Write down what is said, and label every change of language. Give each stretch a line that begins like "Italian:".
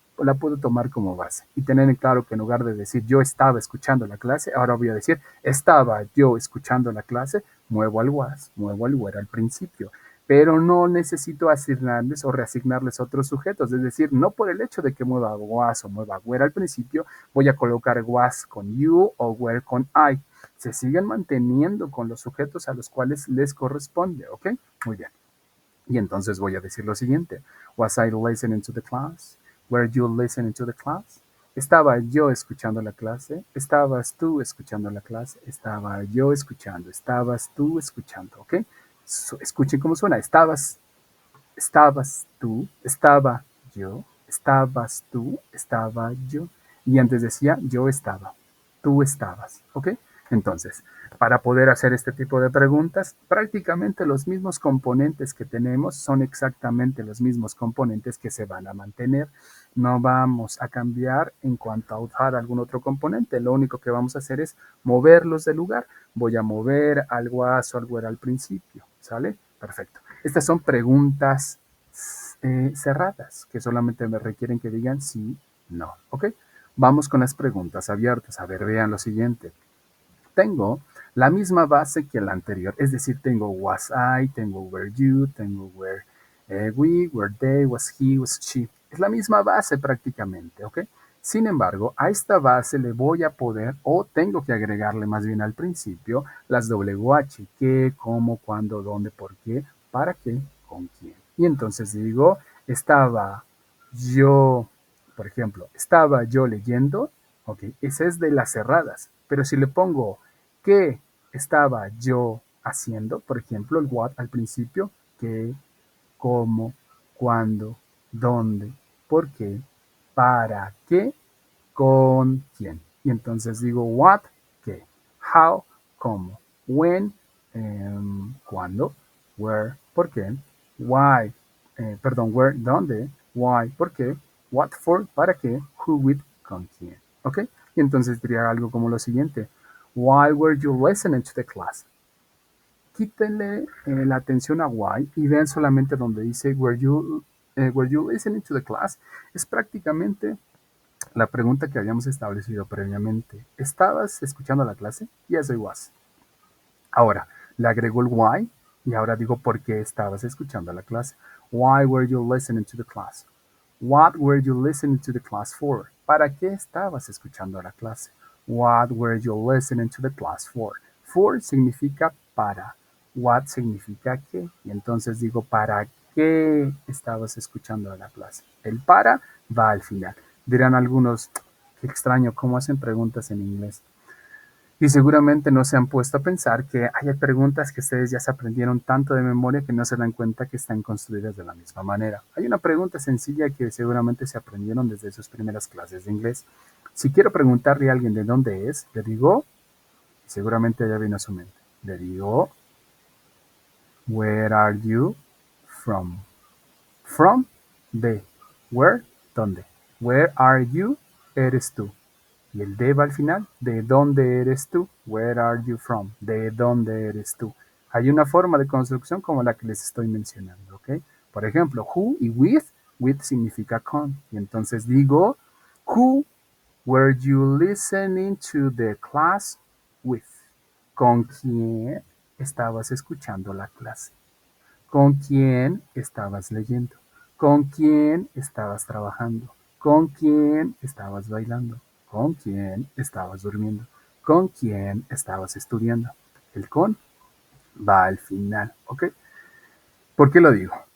Spanish: la puedo tomar como base y tener en claro que en lugar de decir yo estaba escuchando la clase, ahora voy a decir estaba yo escuchando la clase, muevo al was, muevo al were al principio, pero no necesito asignarles o reasignarles otros sujetos, es decir, no por el hecho de que mueva was o mueva were al principio, voy a colocar was con you o were con I. Se siguen manteniendo con los sujetos a los cuales les corresponde, ¿ok? Muy bien. Y entonces voy a decir lo siguiente.
English: Was I listening to the class? Were you listening to the class?
Spanish: ¿Estaba yo escuchando la clase? ¿Estabas tú escuchando la clase? Estaba yo escuchando. ¿Estabas tú escuchando? ¿Ok? Escuchen cómo suena. Estabas tú, estaba yo, estabas tú, estaba yo. Y antes decía yo estaba, tú estabas, ¿ok? Entonces, para poder hacer este tipo de preguntas, prácticamente los mismos componentes que tenemos son exactamente los mismos componentes que se van a mantener. No vamos a cambiar en cuanto a usar algún otro componente. Lo único que vamos a hacer es moverlos de lugar. Voy a mover algo a o algo era al principio, ¿sale? Perfecto. Estas son preguntas cerradas que solamente me requieren que digan sí, No, ¿ok? Vamos con las preguntas abiertas. A ver, vean lo siguiente. Tengo la misma base que la anterior, es decir, tengo was I, tengo were you, tengo were we, were they, was he, was she. Es la misma base prácticamente, ¿ok? Sin embargo, a esta base le voy a poder, o tengo que agregarle más bien al principio, las WH, qué, cómo, cuándo, dónde, por qué, para qué, con quién. Y entonces digo, estaba yo, por ejemplo, estaba yo leyendo, ok, esa es de las cerradas, pero si le pongo qué estaba yo haciendo, por ejemplo, el what al principio, qué, cómo, cuándo, dónde, por qué, para qué, con quién. Y entonces digo what, qué, how, cómo, when, cuándo, where, por qué, why, where, dónde, why, por qué, what for, para qué, who with, con quién. ¿Ok? Y entonces diría algo como lo siguiente.
English: Why were you listening to the class?
Spanish: Quítenle la atención a why y vean solamente donde dice were you listening to the class. Es prácticamente la pregunta que habíamos establecido previamente. ¿Estabas escuchando la clase? Yes, I was. Ahora, le agrego el why y ahora digo por qué estabas escuchando la clase.
English: Why were you listening to the class? What were you listening to the class for?
Spanish: ¿Para qué estabas escuchando la clase?
English: What were you listening to the class for?
Spanish: For significa para. What significa qué. Y entonces digo, ¿para qué estabas escuchando la clase? El para va al final. Dirán algunos, qué extraño, ¿cómo hacen preguntas en inglés? Y seguramente no se han puesto a pensar que hay preguntas que ustedes ya se aprendieron tanto de memoria que no se dan cuenta que están construidas de la misma manera. Hay una pregunta sencilla que seguramente se aprendieron desde sus primeras clases de inglés. Si quiero preguntarle a alguien de dónde es, le digo, seguramente ya viene a su mente, le digo, where are you from? From, de, where, dónde. Where are you, eres tú. Y el de va al final. ¿De dónde eres tú? Where are you from? ¿De dónde eres tú? Hay una forma de construcción como la que les estoy mencionando, ¿ok? Por ejemplo, who y with significa con.
English: Y entonces digo, who were you listening to the class with?
Spanish: ¿Con quién estabas escuchando la clase? ¿Con quién estabas leyendo? ¿Con quién estabas trabajando? ¿Con quién estabas bailando? ¿Con quién estabas durmiendo? ¿Con quién estabas estudiando? El con va al final, ¿ok? ¿Por qué lo digo?